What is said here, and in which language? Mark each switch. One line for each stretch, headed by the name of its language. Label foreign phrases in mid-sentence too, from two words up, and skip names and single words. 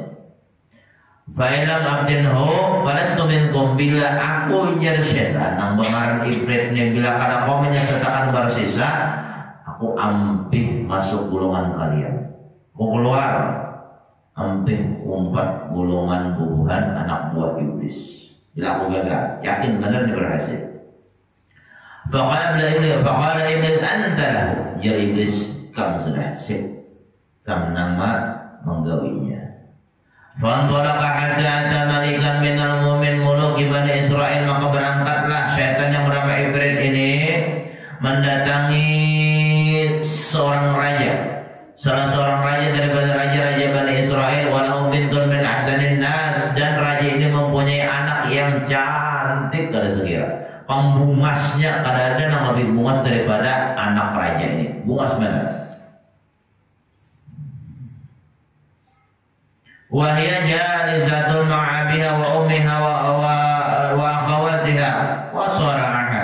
Arabic: فإن لم أفتنه فلست منكم,
Banjar: bila aku ujar syaitan nang bengaran Ifrit ni, bila kada kau menyesatkan bersisa, aku ampih masuk golongan kalian. Kau keluar ampih umpat golongan bubuhan anak buah iblis.
Indonesian: Bila aku gagal, yakin benar ni berhasil.
Arabic: فقال إبليس أنت له,
Banjar: jar iblis kamu sudah sip, kamu nama menggawinya.
Arabic: فانطلق حتى أتى ملكا من المؤمن ملوك بني إسرائيل,
Indonesian: maka berangkatlah syaitan yang bernama Ifrit ini mendatangi seorang raja, salah seorang raja daripada raja-raja Bani Israel.
Arabic: ولو بنت من أحسن الناس,
Indonesian: dan raja ini mempunyai anak yang cantik kada sekira.
Banjar: Pembungasnya kada ada yang lebih bungas daripada anak raja ini. Bungas benar.
Arabic: وهي جالسة مع أبيها وأمها وأخواتها وسراءها.